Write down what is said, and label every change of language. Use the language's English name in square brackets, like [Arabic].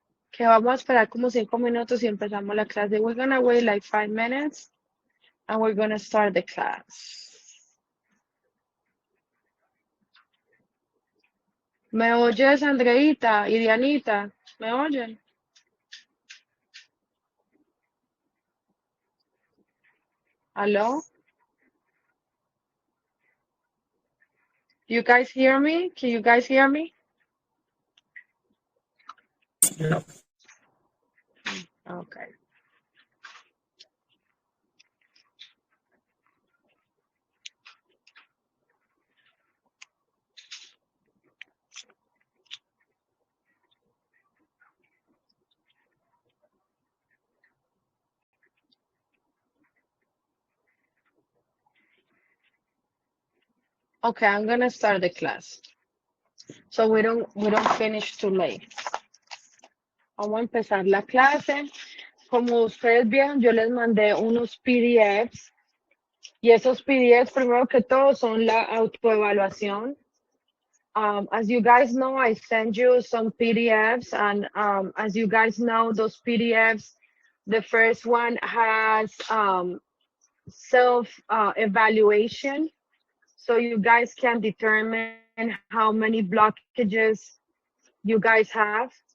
[Spanish] Que vamos a esperar como 5 minutos y empezamos la clase. [English] We're gonna wait like 5 minutes and we're gonna start the class. [Spanish] ¿Me oyes, Andreita y Dianita? ¿Me oyen? ¿Aló? [English] You guys hear me? Can you guys hear me? No. Okay. Okay, I'm gonna start the class. So we don't finish too late. [Spanish] Vamos a empezar la clase. Como ustedes vieron, yo les mandé unos PDFs y esos PDFs, primero que todo, son la autoevaluación. [English] As you guys know, I send you some PDFs, and as you guys know, those PDFs, the first one has self evaluation, so you guys can determine how many blockages you guys have.